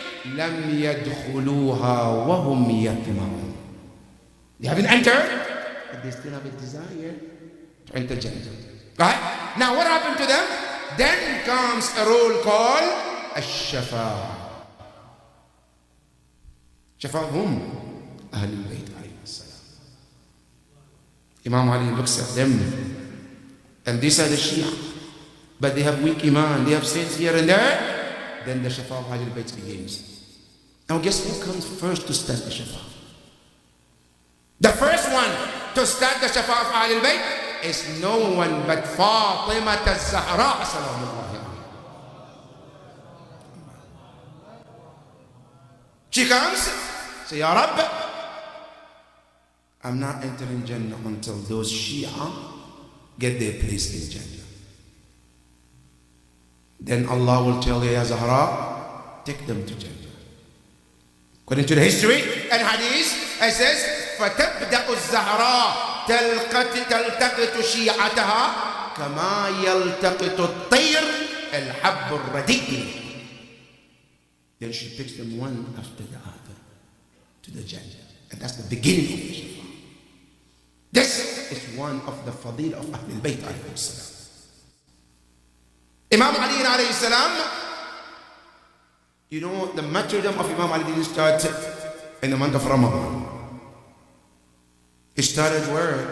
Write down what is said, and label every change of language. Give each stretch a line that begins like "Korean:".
Arabic: لَمْ يَدْخُلُوهَا وَهُمْ يَطْمَعُونَ.
English: They haven't entered, but they still have a desire to enter Jannah. Right? Now what happened to them? Then comes a roll call, الشفاعة.
Arabic: شفاعة هم أهل البيت عليه السلام.
English: Imam Ali looks at them, and these are the Shia, but they have weak iman, they have sins here and there. Then the Shafa'ah of Ahlul Bayt begins. Now guess who comes first to start the Shafa'ah? The first one to start the Shafa'ah of Ahlul Bayt is no one but Fatima al-Zahra salamullahi alayha. She comes, say, Ya Rabb, I'm not entering Jannah until those Shia get their place in Jannah. Then Allah will tell you, Ya Zahra, take them to Jannah. According to the history and hadith, it says,
Arabic: فَتَبْدَأُ الزَّهْرَاء تَلْتَقِطُ شِيعَتَهَا كَمَا يَلْتَقِطُ الطَّيْرُ الْحَبُّ الرَّدِيِّ.
English: Then she picks them one after the other to the Jannah. And that's the beginning of the Shafa'ah. This is one of the fadil of Ahlul Bayt alayhi salam. Imam Ali alayhi salam, you know, the martyrdom of Imam Ali didn't start in the month of Ramadan. It started where?